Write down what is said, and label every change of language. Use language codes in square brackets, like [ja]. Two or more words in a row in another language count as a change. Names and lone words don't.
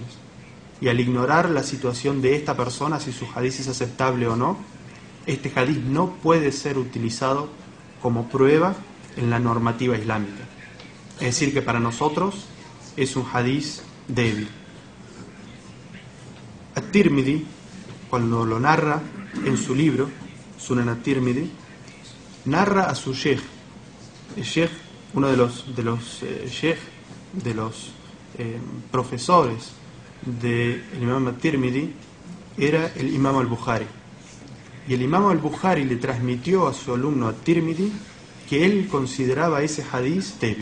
[es] Y al ignorar la situación de esta persona, si su hadith es aceptable o no, este hadith no puede ser utilizado como prueba en la normativa islámica. Es decir, que para nosotros es un hadith débil. At-Tirmidhi, cuando lo narra en su libro, Sunan At-Tirmidhi, narra a su sheikh. El sheikh, uno de los profesores del Imam At-Tirmidhi, era el Imam Al-Bukhari. Y el Imam Al-Bukhari le transmitió a su alumno At-Tirmidhi que él consideraba ese hadiz débil.